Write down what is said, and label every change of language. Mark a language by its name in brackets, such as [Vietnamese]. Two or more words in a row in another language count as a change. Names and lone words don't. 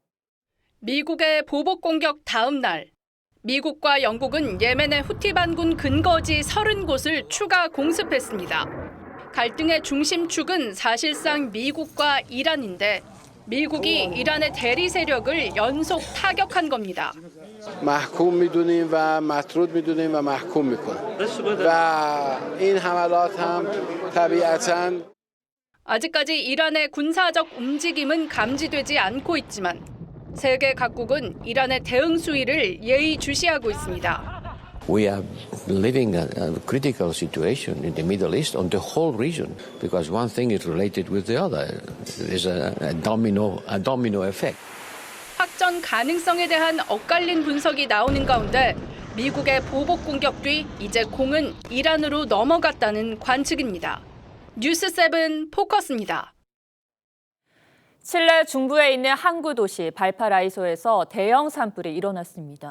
[Korean] 미국의 보복 공격 다음 날, 미국과 영국은 예멘의 후티 반군 근거지 30곳을 추가 공습했습니다. 갈등의 중심축은 사실상 미국과 이란인데 미국이 이란의 대리 세력을 연속 타격한 겁니다. [Persian] محکوم میدونیم و مطرود میدونیم و محکوم میکنیم و این حملات هم طبیعتاً [Korean] 아직까지 이란의 군사적 움직임은 감지되지 않고 있지만 세계 각국은 이란의 대응 수위를 예의주시하고 있습니다. [English] We are living a critical situation in the Middle East on the whole region because one thing is related with the other. There's a domino effect. [Korean] 확전 가능성에 대한 엇갈린 분석이 나오는 가운데 미국의 보복 공격 뒤 이제 공은 이란으로 넘어갔다는 관측입니다. 뉴스7 포커스입니다. 칠레 중부에 있는 항구 도시 발파라이소에서 대형 산불이 일어났습니다.